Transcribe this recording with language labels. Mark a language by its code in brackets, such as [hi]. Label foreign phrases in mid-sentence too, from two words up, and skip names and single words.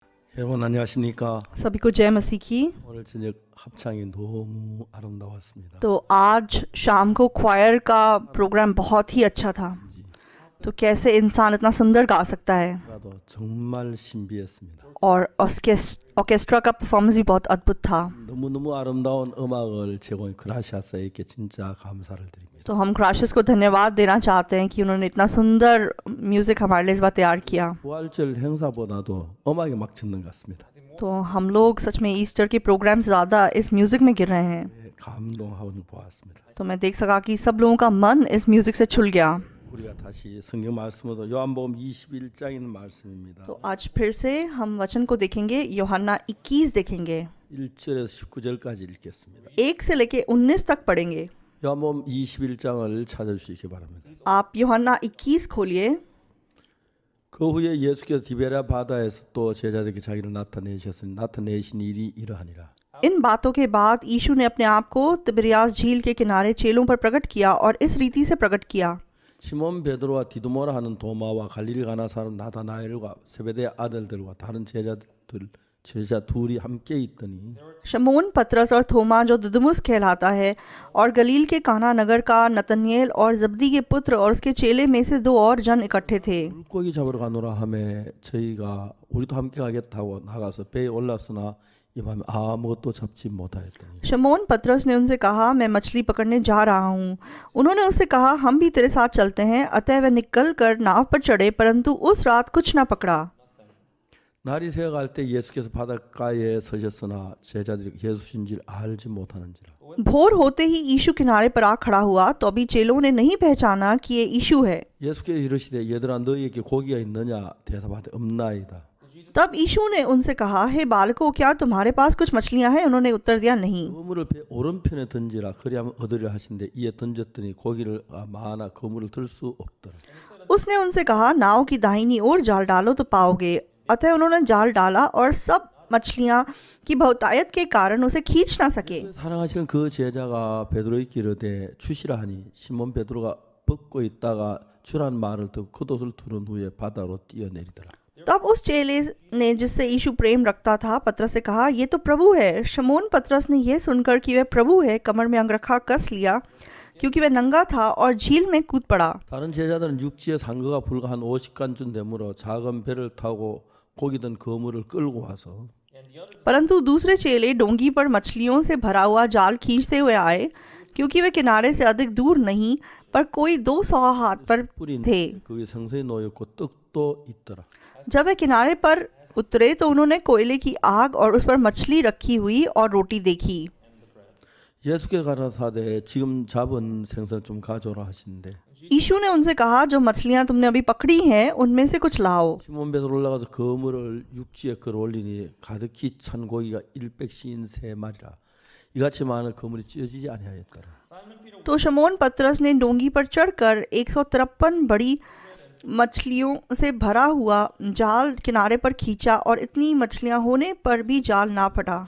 [ko] 여러분 안녕하십니까? [hi] सभी को जय मसीह की। [ko] 오늘 저녁 합창이 너무 아름다웠습니다. [hi] तो आज शाम को क्वायर का प्रोग्राम बहुत ही अच्छा था। तो कैसे इंसान इतना सुंदर गा सकता है, [ko] 나도 정말 신비했습니다. [hi] और ऑर्केस्ट्रा का परफॉर्मेंस भी बहुत अद्भुत था। [ko] 너무너무 아름다운 음악을 제공해 그라시아스에게 진짜 감사를 드립니다. [hi] तो हम क्राशिस को धन्यवाद देना चाहते हैं कि उन्होंने इतना सुंदर म्यूज़िक हमारे लिए इस बार तैयार किया। [ko] 부활절 행사보다도 음악에 막 젖는 것 같습니다. [hi] तो हम लोग सच में ईस्टर के प्रोग्राम ज़्यादा इस म्यूज़िक में गिर रहे हैं। [ko] 감동하고 보았습니다. [hi] तो मैं देख सका कि सब लोगों का मन इस म्यूज़िक से छुल गया। [ko] 우리가 다시 성경 말씀으로 요한복음 21장인 말씀입니다. [hi] तो आज फिर से हम वचन को देखेंगे, यूहन्ना 21 देखेंगे, [ko] 1절에서 19절까지 읽겠습니다. [hi] 1 से लेके 19 तक पढ़ेंगे। [ko] 요한복음 21장을 찾아주시기 바랍니다. [hi] आप यूहन्ना 21 खोलिए। [ko] 그 후에 예수께서 디베랴 바다에서 또 제자들에게 자기를 나타내셨으니 나타내신 일이 이러하니라. [hi] इन बातों के बाद यीशु ने अपने आप को तिबिरियास झील के किनारे चेलों पर प्रकट किया और इस रीति से प्रकट किया। [ko] 시몬 베드로와 디두모라 하는 도마와 갈릴리 가나 사람 나다나엘과 세베대 아들들과 다른 제자 둘이 함께 있더니 [hi] शमौन पतरस और थोमा जो दिदुमुस कहलाता है, और गलील के काना नगर का नतनएल और जब्दी के पुत्र और उसके चेले में से 2 और जन इकट्ठे थे। [ko] 물고기 잡으러 가노라 하매 저희가 우리도 함께 가겠다고 나가서 배에 올랐으나 이 밤에 아무것도 잡지 못하였더니 [hi] शमौन पतरस ने उनसे कहा, मैं मछली पकड़ने जा रहा हूँ। उन्होंने उससे कहा, हम भी तेरे साथ चलते हैं। अतः वे निकल कर नाव पर चढ़े, परंतु उस रात कुछ न पकड़ा। [ko] 날이 새어갈 때 예수께서 바닷가에 서셨으나 제자들이 예수신 줄 알지 못하는지라. [hi] भोर होते ही यीशु किनारे पर आ खड़ा हुआ, तो अभी चेलों ने नहीं पहचाना कि ये यीशु है। [ko] 예수께서 이르시되 얘들아 너희에게 고기가 있느냐 대답하되 없나이다. [hi] तब यीशु ने उनसे कहा, हे बालकों, क्या तुम्हारे पास कुछ मछलियां हैं? उन्होंने उत्तर दिया, नहीं। [ko] 그물을 배 오른편에 던지라 그리하면 얻으려 하신데 이에 던졌더니 고기를 많아 그물을 들 수 없더라. [hi] उसने उनसे कहा, नाव की दाहिनी ओर जाल डालो तो पाओगे। अतः उन्होंने जाल डाला और सब मछलियां की बहुतायत के कारण उसे खींच ना सके। [ko] 사랑하시는 그 제자가 베드로에게 이르되 주시라 하니 시몬 베드로가 벗고 있다가 주란 말을 듣고 겉옷을 두른 후에 바다로 뛰어내리더라. [hi] तब उस चेले ने जिससे यीशु प्रेम रखता था पतरस से कहा, ये तो प्रभु है। शमौन पतरस ने यह सुनकर कि वह प्रभु है, कमर में अंगरखा कस लिया, क्योंकि वह नंगा था, और झील में कूद पड़ा। [ko] 다른 제자들은 육지에 산거가 불과 한 50간쯤 되므로 작은 배를 타고 고기 든 그물을 끌고 와서 [hi] परंतु दूसरे चेले डोंगी पर मछलियों से भरा हुआ जाल खींचते हुए आए, क्योंकि वे किनारे से अधिक दूर नहीं पर कोई 200 हाथ पर [ko] 뿌린 [hi] थे। [ko] 거기 생선이 놓였고 떡도 있더라. [hi] जब वे किनारे पर उतरे तो उन्होंने कोयले की आग और उस पर मछली रखी हुई और रोटी देखी। [ko] 예수께 가라사대 지금 잡은 생선 좀 가져오라 하시는데 [hi] यीशु ने उनसे कहा, जो मछलियां तुमने अभी पकड़ी हैं उनमें से कुछ लाओ। [ko] 시몬 베드로 올라가서 그물을 육지에 끌어올리니 가득히 찬 고기가 153마리라. 이같이 많은 그물이 찢어지지 아니하였더라. [hi] तो शमौन पतरस ने डोंगी पर चढ़कर 153 बड़ी मछलियों से भरा हुआ जाल किनारे पर खींचा, और इतनी मछलियां होने पर भी जाल ना फटा।